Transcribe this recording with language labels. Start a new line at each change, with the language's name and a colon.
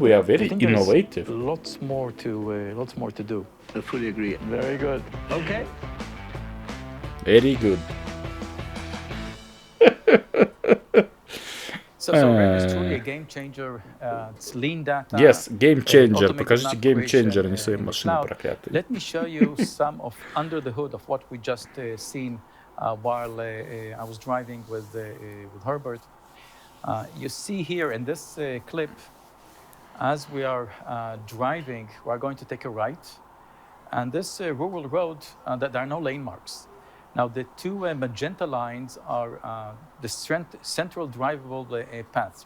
English: We are very innovative. Lots more to do. I fully agree. Very good. Okay. Very good. So RAM is truly a game changer. It's lean data. Yes, game changer.
Russian: Покажите
English: game changer,
Russian: не свои машины проклятые.
English: Let me show you some of under the hood of what we just seen while I was driving with Herbert. You see here in this clip, as we are driving, we are going to take a right. And this rural road, there are no lane marks. Now, the 2 magenta lines are the central drivable paths.